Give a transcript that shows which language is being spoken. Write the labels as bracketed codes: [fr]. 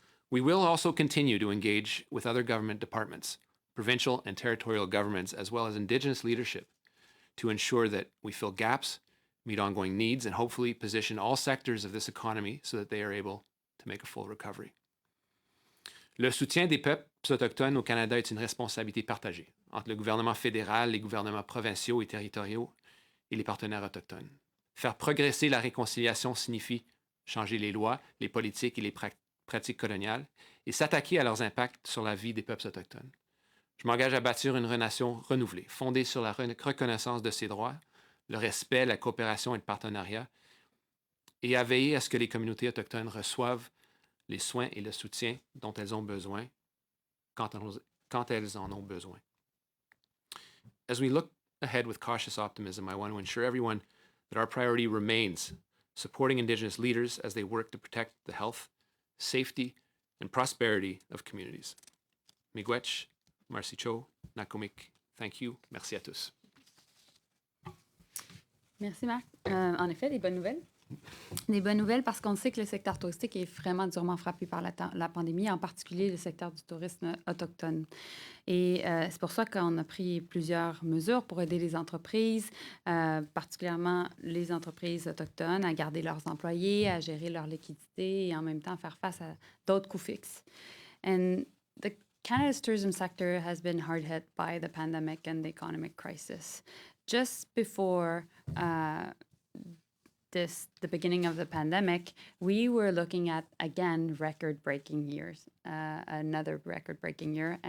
[en] We will also continue to engage with other government departments, provincial and territorial governments, as well as Indigenous leadership to ensure that we fill gaps, meet ongoing needs, and hopefully position all sectors of this economy so that they are able to make a full recovery. [fr] Le soutien des peuples autochtones au Canada est une responsabilité partagée entre le gouvernement fédéral, les gouvernements provinciaux et territoriaux et les partenaires autochtones. Faire progresser la réconciliation signifie changer les lois, les politiques et les pratiques coloniales et s'attaquer à leurs impacts sur la vie des peuples autochtones. Je m'engage à bâtir une nation renouvelée, fondée sur la reconnaissance de ses droits, le respect, la coopération et le partenariat, et à veiller à ce que les communautés autochtones reçoivent les soins et le soutien dont elles ont besoin quand elles en ont besoin. [en] As we look ahead with cautious optimism, I want to ensure everyone that our priority remains supporting Indigenous leaders as they work to protect the health, safety, and prosperity of communities. [oj] Miigwech, Marcy Cho, Nakomik, [en] thank you. [fr] Merci à tous. Merci, Marc. En effet, des bonnes nouvelles. Des bonnes nouvelles parce qu'on sait que le secteur touristique est vraiment durement frappé par la pandémie, en particulier le secteur du tourisme autochtone. Et c'est pour ça qu'on a pris plusieurs mesures pour aider les entreprises, particulièrement les entreprises autochtones, à garder leurs employés, à gérer leur liquidité et en même temps faire face à d'autres coûts fixes. [en] And the Canada's tourism sector has been hard hit by the pandemic and the economic crisis. Just before the beginning of the pandemic, we were looking at, again, record-breaking years, another record-breaking year.